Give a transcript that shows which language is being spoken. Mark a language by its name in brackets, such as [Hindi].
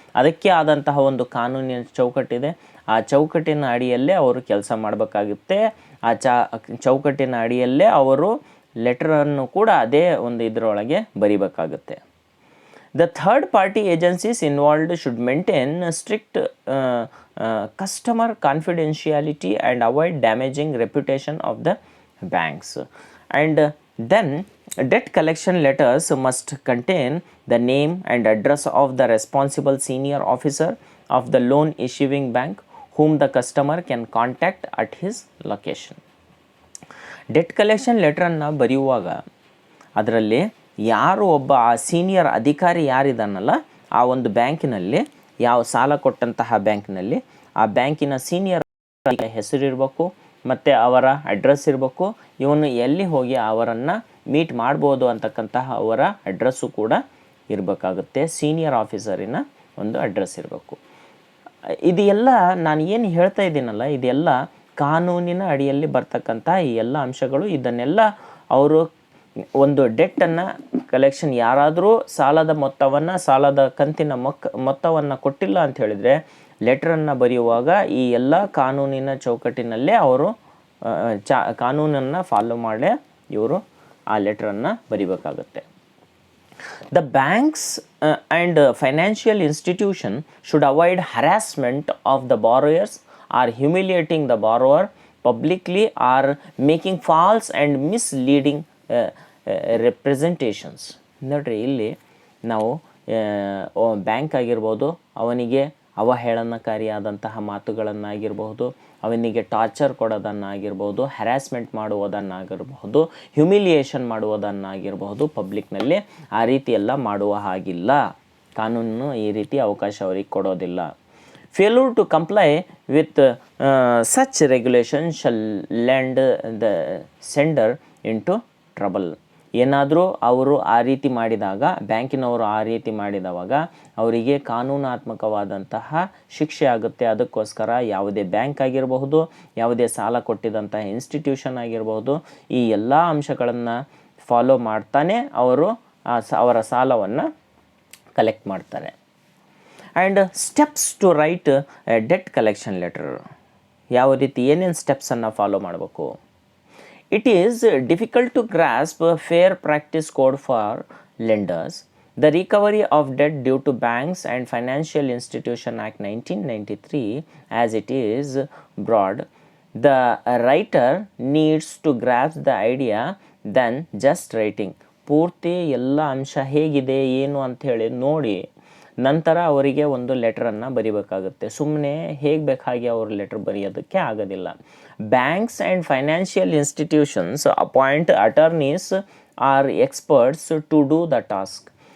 [Kannada] ಅದಕ್ಕೆ ಆದಂತಹ ಒಂದು ಕಾನೂನಿನ ಚೌಕಟ್ಟಿದೆ, ಆ ಚೌಕಟ್ಟಿನ ಅಡಿಯಲ್ಲೇ ಅವರು ಕೆಲಸ ಮಾಡಬೇಕಾಗುತ್ತೆ. ಆ ಚೌಕಟ್ಟಿನ ಅಡಿಯಲ್ಲೇ ಅವರು ಲೆಟರನ್ನು ಕೂಡ ಅದೇ ಒಂದು ಇದರೊಳಗೆ ಬರಿಬೇಕಾಗುತ್ತೆ. [English] The third party agencies involved should maintain strict customer confidentiality and avoid damaging reputation of the banks. And then debt collection letters must contain the name and address of the responsible senior officer of the loan issuing bank whom the customer can contact at his location. [Kannada] Debt collection ಲೆಟ್ರನ್ನು ಬರೆಯುವಾಗ ಅದರಲ್ಲಿ ಯಾರು ಒಬ್ಬ ಆ senior ಅಧಿಕಾರಿ ಯಾರಿದ್ದಾನಲ್ಲ, ಆ ಒಂದು ಬ್ಯಾಂಕಿನಲ್ಲಿ, ಯಾವ ಸಾಲ ಕೊಟ್ಟಂತಹ ಬ್ಯಾಂಕಿನಲ್ಲಿ ಆ ಬ್ಯಾಂಕಿನ ಸೀನಿಯರ್ ಹೆಸರಿರಬೇಕು ಮತ್ತು ಅವರ ಅಡ್ರೆಸ್ ಇರಬೇಕು. ಇವನು ಎಲ್ಲಿ ಹೋಗಿ ಅವರನ್ನು ಮೀಟ್ ಮಾಡ್ಬೋದು ಅಂತಕ್ಕಂತಹ ಅವರ ಅಡ್ರೆಸ್ಸು ಕೂಡ ಇರಬೇಕಾಗುತ್ತೆ. ಸೀನಿಯರ್ ಆಫೀಸರಿನ ಒಂದು ಅಡ್ರೆಸ್ ಇರಬೇಕು. ಇದೆಲ್ಲ ನಾನು ಏನು ಹೇಳ್ತಾ ಇದ್ದೀನಲ್ಲ, ಇದೆಲ್ಲ ಕಾನೂನಿನ ಅಡಿಯಲ್ಲಿ ಬರ್ತಕ್ಕಂಥ ಈ ಎಲ್ಲ ಅಂಶಗಳು. ಇದನ್ನೆಲ್ಲ ಅವರು ಒಂದು ಡೆಟ್ಟನ್ನು ಕಲೆಕ್ಷನ್, ಯಾರಾದರೂ ಸಾಲದ ಕಂತಿನ ಮೊತ್ತವನ್ನು ಕೊಟ್ಟಿಲ್ಲ ಅಂತ ಹೇಳಿದರೆ ಲೆಟ್ರನ್ನು ಬರೆಯುವಾಗ ಈ ಎಲ್ಲ ಕಾನೂನಿನ ಚೌಕಟ್ಟಿನಲ್ಲೇ ಅವರು ಕಾನೂನನ್ನು ಫಾಲೋ ಮಾಡೇ ಇವರು ಆ ಲೆಟ್ರನ್ನು ಬರಿಬೇಕಾಗುತ್ತೆ. [English] The banks and financial institution should avoid harassment of the borrowers or humiliating the borrower publicly or making false and misleading representations. [Kannada] ನೋಡ್ರಿ, ಇಲ್ಲಿ ನಾವು ಬ್ಯಾಂಕ್ ಆಗಿರ್ಬೋದು, ಅವನಿಗೆ ಅವಹೇಳನಕಾರಿಯಾದಂತಹ ಮಾತುಗಳನ್ನಾಗಿರ್ಬಹುದು, ಅವನಿಗೆ ಟಾರ್ಚರ್ ಕೊಡೋದನ್ನಾಗಿರ್ಬೋದು, ಹ್ಯಾರಾಸ್ಮೆಂಟ್ ಮಾಡುವುದನ್ನಾಗಿರಬಹುದು, ಹ್ಯುಮಿಲಿಯೇಷನ್ ಮಾಡುವುದನ್ನಾಗಿರಬಹುದು ಪಬ್ಲಿಕ್ನಲ್ಲಿ ಆ ರೀತಿ ಎಲ್ಲ ಮಾಡುವ ಹಾಗಿಲ್ಲ. ಕಾನೂನು ಈ ರೀತಿ ಅವಕಾಶ ಅವರಿಗೆ ಕೊಡೋದಿಲ್ಲ. [English] Failure to comply with such regulation shall land the sender into trouble. [Kannada] ಏನಾದರೂ ಅವರು ಆ ರೀತಿ ಮಾಡಿದಾಗ, ಬ್ಯಾಂಕಿನವರು ಆ ರೀತಿ ಮಾಡಿದವಾಗ ಅವರಿಗೆ ಕಾನೂನಾತ್ಮಕವಾದಂತಹ ಶಿಕ್ಷೆ ಆಗುತ್ತೆ. ಅದಕ್ಕೋಸ್ಕರ ಯಾವುದೇ ಬ್ಯಾಂಕ್ ಆಗಿರಬಹುದು, ಯಾವುದೇ ಸಾಲ ಕೊಟ್ಟಿದ್ದಂತಹ ಇನ್ಸ್ಟಿಟ್ಯೂಷನ್ ಆಗಿರಬಹುದು, ಈ ಎಲ್ಲ ಅಂಶಗಳನ್ನು ಫಾಲೋ ಮಾಡ್ತಾನೆ ಅವರು ಅವರ ಸಾಲವನ್ನು ಕಲೆಕ್ಟ್ ಮಾಡ್ತಾರೆ. [English] And steps to write debt collection letter. [Kannada] ಯಾವ ರೀತಿ ಏನೇನು ಸ್ಟೆಪ್ಸನ್ನು ಫಾಲೋ ಮಾಡಬೇಕು? [English] It is difficult to grasp a fair practice code for lenders. The Recovery of Debt Due to Banks and Financial Institution Act 1993, as it is broad, the writer needs to grasp the idea than just writing. [Kannada] ಪೂರ್ತಿ ಎಲ್ಲ ಅಂಶ ಹೇಗಿದೆ ಏನು ಅಂಥೇಳಿ ನೋಡಿ ನಂತರ ಅವರಿಗೆ ಒಂದು ಲೆಟ್ರನ್ನು ಬರಿಬೇಕಾಗುತ್ತೆ. ಸುಮ್ಮನೆ ಹೇಗೆ ಬೇಕಾಗಿ ಅವರು ಲೆಟ್ರ್ ಬರೆಯೋದಕ್ಕೆ ಆಗೋದಿಲ್ಲ. [English] Banks and financial institutions appoint attorneys or experts to do the task.